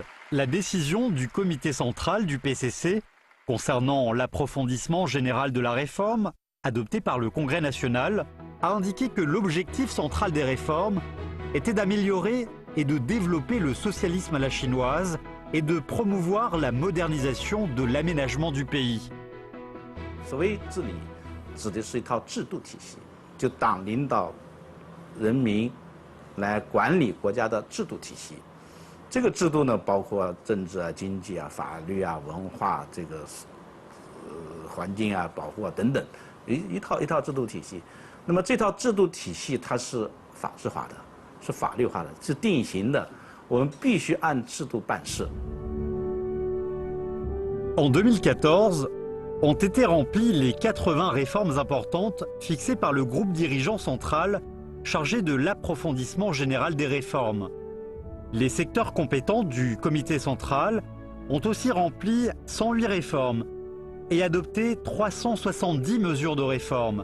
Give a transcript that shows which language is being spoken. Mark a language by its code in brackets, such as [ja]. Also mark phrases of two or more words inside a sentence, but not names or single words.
[fr] La décision du comité central du PCC concernant l'approfondissement général de la réforme, adoptée par le congrès national, a indiqué que l'objectif central des réformes était d'améliorer et de développer le socialisme à la chinoise et de promouvoir la modernisation de l'aménagement du pays. [zh] 所谓治理，指的是一套制度体系，就党领导人民来管理国家的制度体系。这个制度呢，包括政治啊、经济啊、法律啊、文化这个环境啊、保护啊等等，一套制度体系。那么这套制度体系它是法制化的，是法律化的，是定型的，我们必须按制度办事。 [fr] En 2014, ont été remplies les 80 réformes importantes fixées par le groupe dirigeant central chargé de l'approfondissement général des réformes. Les secteurs compétents du comité central ont aussi rempli 108 réformes et adopté 370 mesures de réforme.